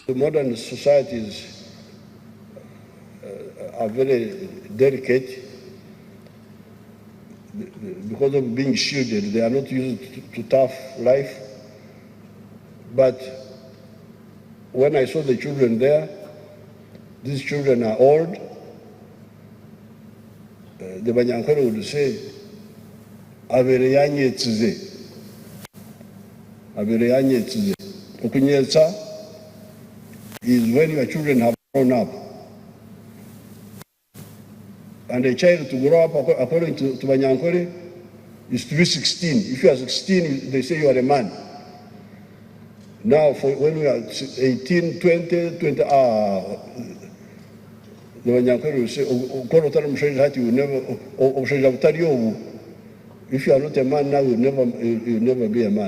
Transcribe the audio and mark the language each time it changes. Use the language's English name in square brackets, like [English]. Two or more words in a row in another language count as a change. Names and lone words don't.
[English] The modern societies are very delicate because of being shielded. They are not used to tough life. But when I saw the children there, these children are old. The Banyankole would say, [Nyankole] Avereyanye tzize. Avereyanye tzize. [English] Okunyetsa is when your children have grown up. And a child to grow up, according to Banyankole, is to be 16. If you are 16, they say you are a man. Now, when we are 18, 20, If you are not a man now, you'll never be a man.